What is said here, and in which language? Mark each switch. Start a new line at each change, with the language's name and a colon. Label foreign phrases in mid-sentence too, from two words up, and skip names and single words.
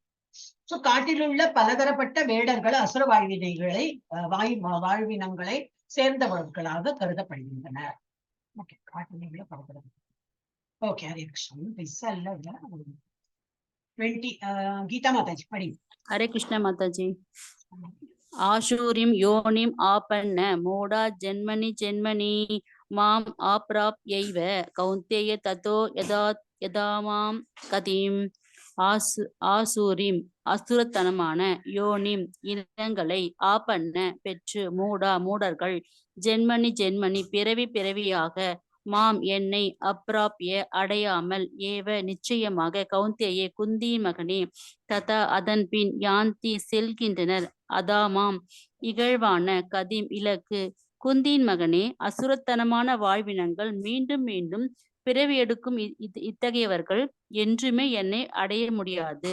Tamil: சோ காட்டில் உள்ள பலதரப்பட்ட வேடர்கள் அசுர வாழ்வினங்களை சேர்ந்தவர்களாக கருதப்படுகின்றனர். ஓகே, காட்டில் உள்ள பலதரப்பட்ட. ஓகே, ஹரே கிருஷ்ணன். 20 கீதா மாதாஜி படி.
Sanskrit: हरे कृष्ण माता जी। आशूरिं योनिम् आपन्न मूढा जन्मनि जन्मनि माम् आप्राप्यैव कौन्तेय ततो यदा मां கதிம்
Tamil: ஆசூரிம் அசுரத்தனமான யோனிம் இனங்களை ஆப்பன்ன பெற்று மூடர்கள் ஜென்மனி ஜென்மனி பிறவி பிறவியாக மாம் என்னை அப்பிராப்ய அடையாமல் ஏவ நிச்சயமாக கௌந்தேயே குந்தியின் மகனே ததா அதன் பின் யாந்தி செல்கின்றனர் அதாமாம் இகழ்வான கதிம் இலக்கு குந்தியின் மகனே அசுரத்தனமான வாழ்வினங்கள் மீண்டும் மீண்டும் பிறவி எடுக்கும் இத்தகையவர்கள் என்றுமே என்னை அடைய முடியாது.